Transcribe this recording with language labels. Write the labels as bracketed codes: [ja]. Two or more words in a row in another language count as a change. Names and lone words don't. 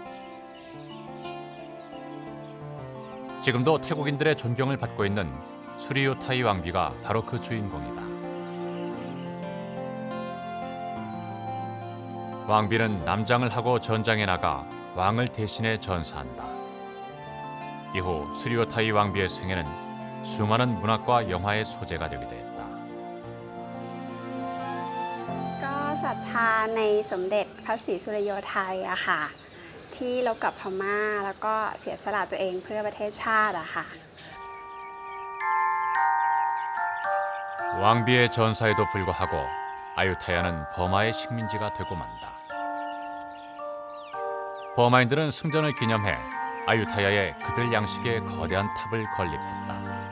[ko] 지금도 태국인들의 존경을 받고 있는 수리요타이 왕비가 바로 그 주인공이다. 왕비는 남장을 하고 전장에 나가 왕을 대신해 전사한다. 이후 수리요타이 왕비의 생애는 수많은 문학과 영화의 소재가 되기도 했다. [th] ก็ศรัทธาในสมเด็จพระศรีสุริโยไทยอะค่ะที่รบกับพม่าแล้วก็เสียสละตัวเองเพื่อประเทศชาติอะค่ะ [ko] 왕비의 전사에도 불구하고 아유타야는 버마의 식민지가 되고 만다. 버마인들은 승전을 기념해 아유타야의 그들 양식의 거대한 탑을 건립했다.